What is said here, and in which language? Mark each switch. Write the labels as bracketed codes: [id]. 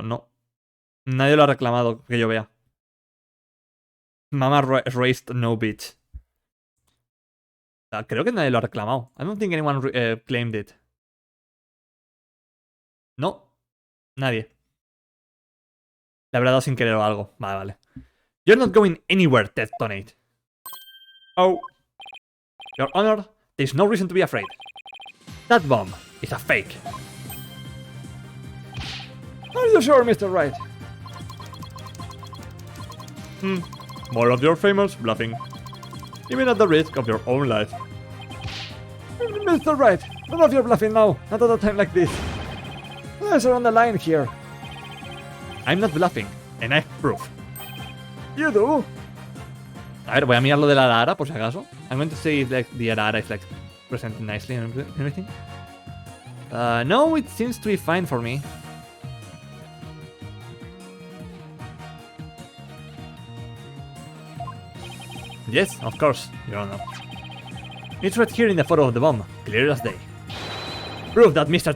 [es] No. Nadie lo ha reclamado que yo vea. [en] Mama raised no bitch. [es] Creo que nadie lo ha reclamado. [en] I don't think anyone claimed it. [es] No. Nadie. Le habrá dado sin querer o algo. Vale, vale. [en] You're not going anywhere, Ted Tonate. Oh. Your Honor, there's no reason to be afraid. That bomb is a fake. Are you sure, Mr. Wright? More of your famous bluffing. Even at the risk of your own life. Mr. Wright, none of your bluffing now. Not at a time like this. Lives are on the line here. I'm not bluffing, and I have proof. You do? [es] A ver, voy a mirar lo de la arara, por si acaso. [en] I'm going to see if like, the arara is like presented nicely and everything. No, it seems to be fine for me. Yes, of course, Your Honor. It's right here in the photo of the bomb, clear as day. Proof that Mr.